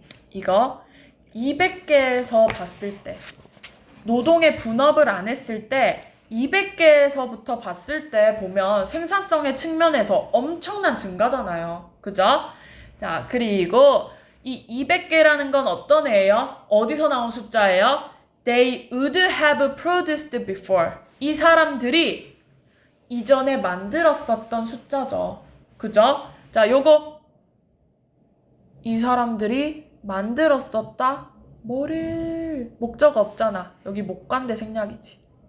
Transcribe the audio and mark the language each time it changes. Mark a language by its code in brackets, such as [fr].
[ko] 이거 200개에서 봤을 때 노동의 분업을 안 했을 때 200개에서부터 봤을 때 보면 생산성의 측면에서 엄청난 증가잖아요. 그죠? 자, 그리고 이 200개라는 건 어떤 애예요? 어디서 나온 숫자예요? [en] They would have produced before. [ko] 이 사람들이 이전에 만들었었던 숫자죠. 그죠? 자, 요거 이 사람들이 만들었었다. 뭐를 목적 없잖아. 여기 목관대 생략이지.